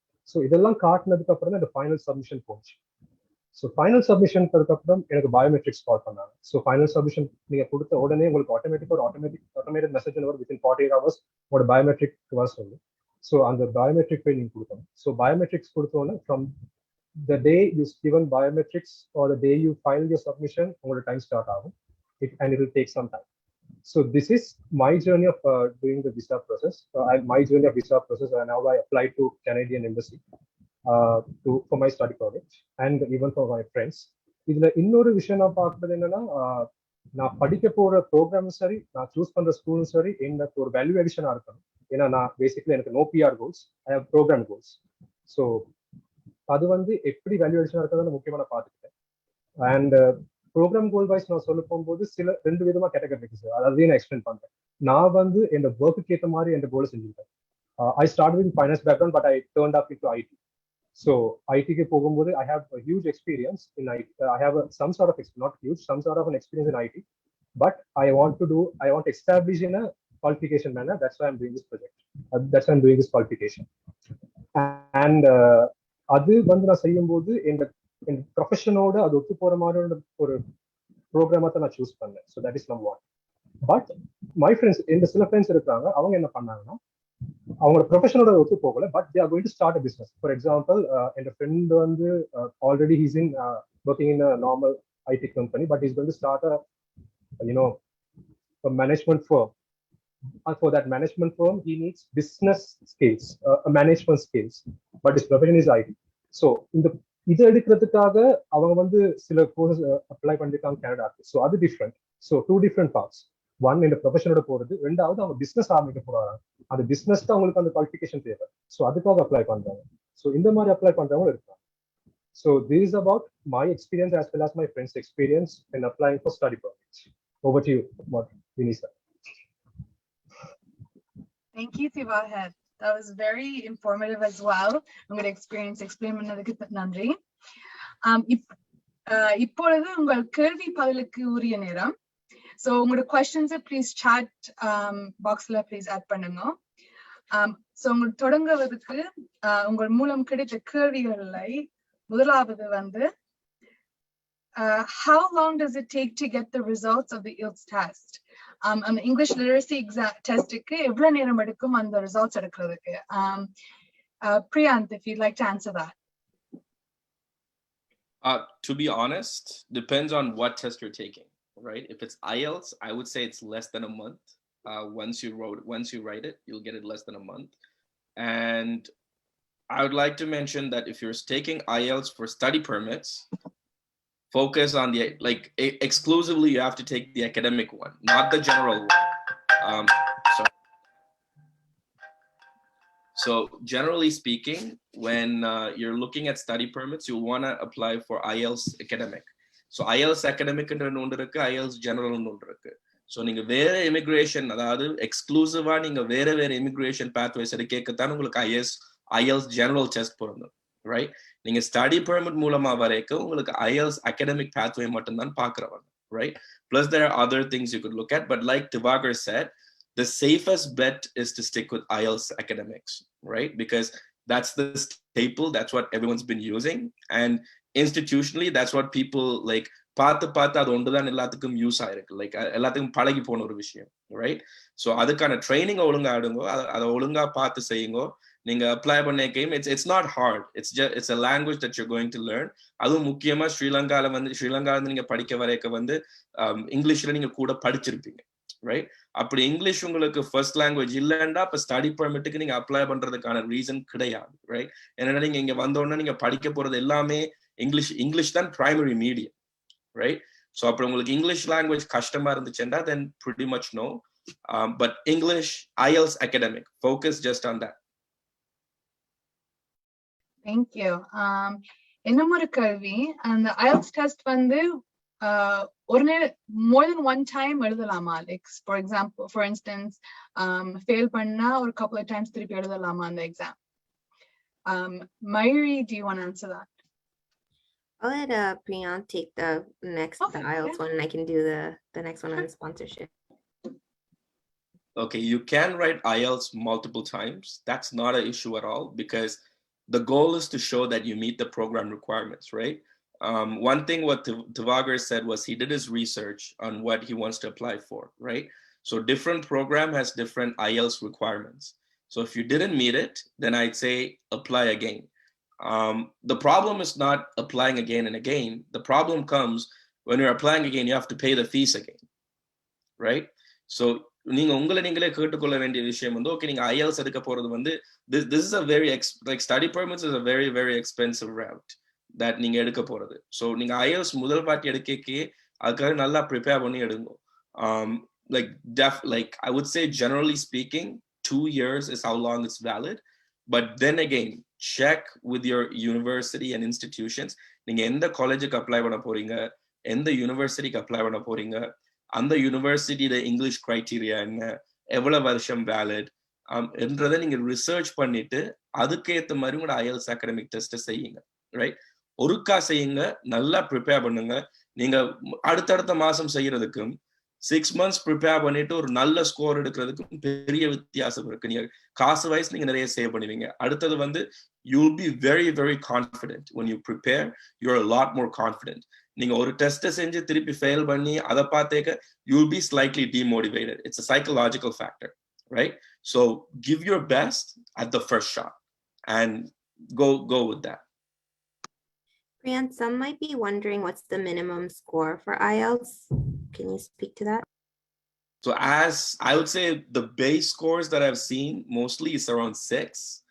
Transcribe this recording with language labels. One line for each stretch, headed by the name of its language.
Tamil: So இதெல்லாம் காட்டினதுக்கு அப்புறம் தான் இந்த ஃபைனல் சப்மிஷன் போச்சு. ஸோ ஃபைனல் சப்மிஷனுக்கு அப்புறம் எனக்கு பயோமெட்ரிக்ஸ் கால் பண்ணாங்க. ஸோ ஃபைனல் சப்மிஷன் நீங்க கொடுத்த உடனே உங்களுக்கு ஆட்டோமேட்டிக் மெசேஜ் வரும் வித்தின் 48 hours உங்களோட பயோமெட்ரிக் வர சொல்லி. ஸோ அந்த பயோமெட்ரிக் போய் நீங்க கொடுக்கணும். ஸோ பயோமெட்ரிக்ஸ் கொடுத்தோன்னே
English: From the day you given biometrics or the day you file your submission, your time start out, and it will take some time. So this is my journey of doing the visa process. And now I applied to Canadian embassy for my study project and even for my friends.
Tamil: இதுல இன்னொரு விஷயம் நான் பார்க்கறது என்னன்னா, நான் படிக்க போற program சரி, நான் சூஸ் பண்ற ஸ்கூலும் சரி, எனக்கு ஒரு வேல்யூ அடிஷனா இருக்கணும். ஏன்னா நான் பேசிக்கலி எனக்கு
English: No PR goals, I have program goals.
Tamil: So அது வந்து எப்படி வேல்யூவேஷன் இருக்கிறது முக்கியமா நான் பார்த்துக்கிட்டேன். அண்ட் ப்ரோக்ராம் கோல் வைஸ் நான் சொல்ல போகும்போது சில 2 விதமா கேட்டகரி இருக்கு சார். அதையும் நான் எக்ஸ்பிளைன் பண்றேன். நான் வந்து என் ஒர்க்குக்கு ஏற்ற மாதிரி என் கோல் செஞ்சுருக்கேன்.
English: I start with finance background but I turned up into IT.
Tamil: So ஐடிக்கு போகும்போது
English: I have huge experience in IT. I have some sort of not huge, some sort of an experience in IT. But I want to establish in a qualification manner. That's why I'm doing this project. That's why I'm doing this qualification.
Tamil: And அது வந்து நான் செய்யும்போது என் ப்ரொஃபஷனோட அது ஒத்து போற மாதிரி ஒரு ப்ரோக்ராமா தான் நான் சூஸ் பண்ணேன்.
English: So that is number one.
Tamil: But my friends, இந்த சில ஃப்ரெண்ட்ஸ் இருக்காங்க, அவங்க என்ன பண்ணாங்கன்னா அவங்களோட ப்ரொஃபஷனோட ஒத்து போகல,
English: But they are going to start a business. For example,
Tamil: N friend வந்து
English: Already he's in working in a normal IT company, but is going to start a management firm. For that management firm, he needs business skills, management skills, but his profession is IT.
Tamil: So இது எடுக்கிறதுக்காக அவங்க வந்து சில courses apply பண்ணிருக்காங்க கனடாக்கு. So அது different. So
English: 2 different parts.
Tamil: One இந்த ப்ரொஃபஷனோட போறது, ரெண்டாவது அவங்க பிசினஸ் ஆரம்பிக்க போறாங்க. அந்த பிசினஸ்க்கு அவங்களுக்கு அந்த குவாலிஃபிகேஷன் தேவை. ஸோ அதுக்காக அப்ளை பண்றாங்க. ஸோ இந்த மாதிரி அப்ளை பண்றவங்க இருக்காங்க.
English: So this is about my experience as well as my friends' experience in applying for study permits. Over to you, Vinissa. Thank you, Thivagar. That was very informative as well.
Tamil: உங்களோட experience explain பண்ணதுக்கு நன்றி. இப்பொழுது உங்கள் கேள்வி பதிலுக்கு உரிய நேரம். So உங்களோட கொஸ்டின்ஸை ப்ளீஸ் சாட் பாக்ஸ்ல ப்ளீஸ் ஆட் பண்ணுங்க. ஸோ உங்களுக்கு தொடங்குவதற்கு உங்கள் மூலம் கிடைத்த கேள்விகளை முதலாவது வந்து
English: how long does it take to get the results of the IELTS test?
Tamil: அந்த English literacy testக்கு எவ்வளவு நேரம் எடுக்கும் அந்த ரிசல்ட்ஸ் எடுக்கிறதுக்கு?
English: Priyanth, if you'd like to answer that. To be honest, depends on what test you're taking, right? If it's IELTS, I would say it's less than a month. Once you write it, you'll get it less than a month. And I would like to mention that if you're taking IELTS for study permits, focus on the exclusively you have to take the academic one, not the general one. So generally speaking, when you're looking at study permits, you want to apply for IELTS academic. So IELTS academic and IELTS general.
Tamil: So நீங்க வேற immigration, அதாவது எக்ஸ்க்ளூசிவா நீங்க வேற immigration pathways எடுக்கத்தான் உங்களுக்கு IELTS general test போடணும், right? நீங்க study permit மூலமா வரைக்கும் உங்களுக்கு IELTS academic pathway மட்டும் தான் பார்க்கறவங்க,
English: right? Plus there are other things you could look at, but like Thivagar said, the safest bet is to stick with IELTS academics, right? Because that's the staple, that's what everyone's been using. And institutionally, that's what people like,
Tamil: பார்த்து அது ஒன்றுதான் எல்லாத்துக்கும் use ஆயிருக்கு, like எல்லாத்துக்கும் பழகி போன ஒரு விஷயம், ரைட்? ஸோ அதுக்கான ட்ரைனிங் ஒழுங்கா ஆடுங்கோ, அதை ஒழுங்கா பார்த்து செய்யுங்கோ.
English: நீங்க அப்ளை பண்ண came, it's not hard, it's a language that you're going to learn.
Tamil: அதுவும் முக்கியமா ஸ்ரீலங்கால நீங்க படிக்க வரைக்கும் இங்கிலீஷ்ல நீங்க கூட படிச்சிருப்பீங்க, ரைட்? அப்படி இங்கிலீஷ் உங்களுக்கு ஃபர்ஸ்ட் லாங்குவேஜ் இல்லைன்னா இப்ப ஸ்டடி பெர்மிட்டுக்கு நீங்க அப்ளை பண்றதுக்கான ரீசன் கிடையாது, ரைட்? ஏன்னா நீங்க இங்க வந்தோடனே நீங்க படிக்க போறது எல்லாமே இங்கிலீஷ் தான் பிரைமரி மீடியம், right?
English: So
Tamil: அப்படி உங்களுக்கு இங்கிலீஷ் லாங்குவேஜ் கஷ்டமா இருந்துச்சுன்னா
English: then pretty much no, but English IELTS academic, focus just on that. Thank you.
Tamil: இன்னும் ஒரு கேள்வி, அந்த IELTS டெஸ்ட் வந்து ஒரு more than one time எழுதலாமா? Like for instance, fail பண்ணா ஒரு
English: couple of times
Tamil: திருப்பி எழுதலாமா அந்த exam?
English: Mayoori, do you want to answer that? I'll let Priyanth take the next the IELTS one, and I can do the next one on the sponsorship. Okay, you can write IELTS multiple times. That's not an issue at all, because the goal is to show that you meet the program requirements, right? One thing what Thivagar said was he did his research on what he wants to apply for, right? So different program has different IELTS requirements. So if you didn't meet it, then I'd say apply again. The problem is not applying again and again. The problem comes when you're applying again, you have to pay the fees again, right?
Tamil: So நீங்க உங்களை நீங்களே கேட்டுக்கொள்ள வேண்டிய விஷயம் வந்து, okay நீங்க IELTS எடுக்க போறது வந்து
English: this is a very like study permits is a very very expensive route that
Tamil: நீங்க எடுக்க போறது. ஸோ நீங்க IELTS முதல் பாட்டி எடுக்கே அதுக்காக நல்லா ப்ரிப்பேர் பண்ணி எடுங்க.
English: Like I would say generally speaking 2 years is how long it's valid, but then again check with your university and institutions.
Tamil: நீங்க எந்த காலேஜுக்கு அப்ளை பண்ண போறீங்க, எந்த யூனிவர்சிட்டிக்கு அப்ளை பண்ண போறீங்க, அந்த யூனிவர்சிட்டியோட இங்கிலீஷ் கிரைட்டீரியா என்ன, எவ்வளவு வருஷம் வேலிட் என்றதை நீங்க ரிசர்ச் பண்ணிட்டு அதுக்கேற்ற மாதிரி உங்களோட IELTS அகாடமிக் டெஸ்ட் செய்யுங்க, ரைட்? ஒருக்கா செய்யுங்க, நல்லா ப்ரிப்பேர் பண்ணுங்க. நீங்க அடுத்தடுத்த மாசம் செய்யறதுக்கும் 6 months ப்ரிப்பேர் பண்ணிட்டு ஒரு நல்ல ஸ்கோர் எடுக்கிறதுக்கும் பெரிய வித்தியாசம் இருக்கு. நீங்க காசு வைஸ் நீங்க நிறைய சேவ் பண்ணுவீங்க. அடுத்தது வந்து
English: you'll be very very confident when you prepare. You're a lot more confident.
Tamil: நீங்க ஒரு டெஸ்ட் செஞ்சு திருப்பி ஃபெயில் பண்ணி அதை பார்த்தேக்க
English: you'll be slightly demotivated. It's a psychological factor, right? So give your best at the first shot and go with that. Priyanth, some might be wondering what's the minimum score for IELTS. Can you speak to that? So as I would say, the base scores that I've seen mostly is around 6.